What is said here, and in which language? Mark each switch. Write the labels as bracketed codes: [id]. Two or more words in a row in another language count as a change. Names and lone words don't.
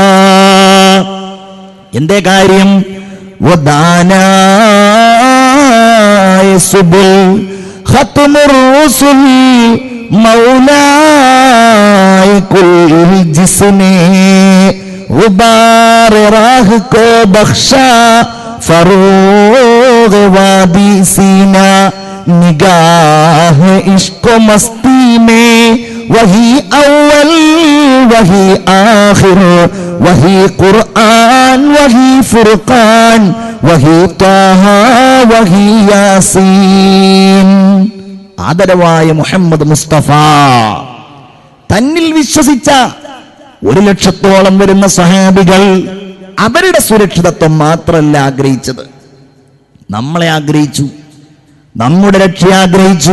[ml] എന്തേ കാര്യം? [ur] ختم الرسل مولائے کل جس نے غبار راہ کو بخشا فروغ وادی سینا نگاہ عشق و مستی میں وہی اول وہی آخر وہی قرآن وہی فرقان وہی طہٰ وہی یٰسین. [ml] ആദരവായ മുഹമ്മദ് മുസ്തഫ തന്നിൽ വിശ്വസിച്ച 1,00,000 വരുന്ന സ്വഹാബികൾ അവരുടെ സുരക്ഷിതത്വം മാത്രമല്ല ആഗ്രഹിച്ചത്, നമ്മളെ ആഗ്രഹിച്ചു, നമ്മുടെ രക്ഷ ആഗ്രഹിച്ചു.